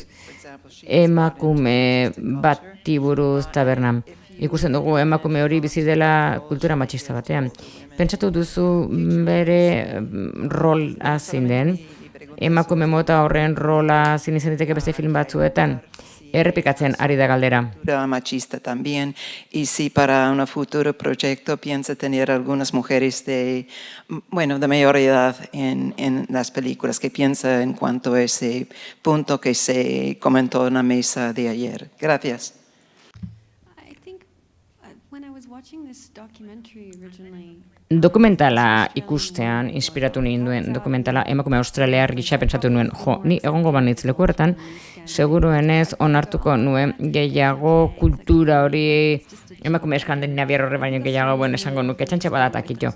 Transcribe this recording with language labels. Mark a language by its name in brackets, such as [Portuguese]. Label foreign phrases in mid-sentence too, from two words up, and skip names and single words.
[Basque] Emakume bati buruz tabernan. Ikusten dugu emakume hori bizi dela kultura matxista batean. Pentsatu duzu bere rola zein den? Emakume mota horren rola zein izan diteke beste film batzuetan? Errepikatzen ari da galdera. [Spanish] Machista también, y si para un futuro proyecto piensa tener algunas mujeres de mayor edad en las películas, ¿qué piensa en cuanto a ese punto que se comentó en la mesa de ayer? Gracias. [Basque] Dokumentala ikustean, inspiratu ninduen dokumentala, emakume australiar gisa pentsatu nuen, ni egongo banitz leku horretan, seguruenez onartuko nuen gehiago kultura hori, emakume eskandinaviar horre baino gehiago esango nuke, txantxe badatak ito.